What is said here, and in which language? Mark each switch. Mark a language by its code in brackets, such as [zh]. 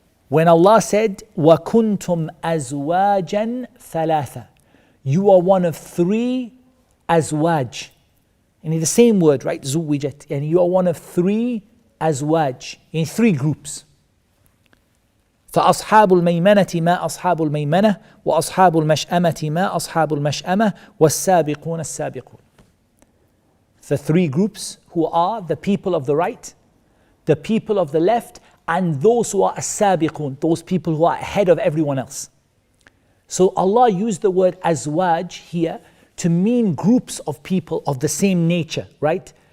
[en] When Allah said, [ar] وَكُنْتُمْ أَزْوَاجًا ثَلَاثًا. [en] you are one of three azwaj. And the same word, right? زوجت. And you are one of three azwaj, in three groups. [ar] فأصحاب الميمنة ما أصحاب الميمنة وأصحاب المشأمة ما أصحاب المشأمة والسابقون السابقون. [en] The three groups who are the people of the right, the people of the left, and those who are as-sabiqun, those people who are ahead of everyone else. So Allah used the word azwaj here to mean groups of people of the same nature, right?